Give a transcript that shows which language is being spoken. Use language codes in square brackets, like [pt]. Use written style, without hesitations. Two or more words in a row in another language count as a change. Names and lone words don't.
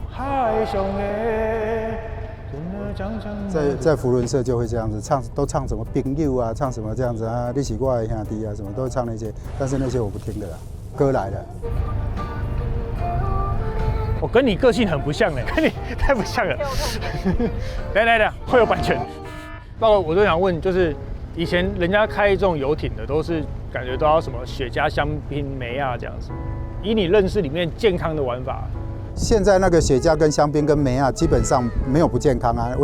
[zh] 海上的，在福倫社就會這樣子唱，都唱什麼朋友啊，唱什麼這樣子啊，你是我的兄弟啊，什麼都會唱那些，但是那些我不聽的啦。歌來了，我跟你個性很不像嘞，跟你太不像了。來，會有版權。豹哥，我就想問，就是。以前人家開這種遊艇的，都是感覺都要什麼雪茄、香檳、梅啊這樣子。以你認識裡面健康的玩法，現在那個雪茄跟香檳跟梅啊，基本上沒有不健康啊。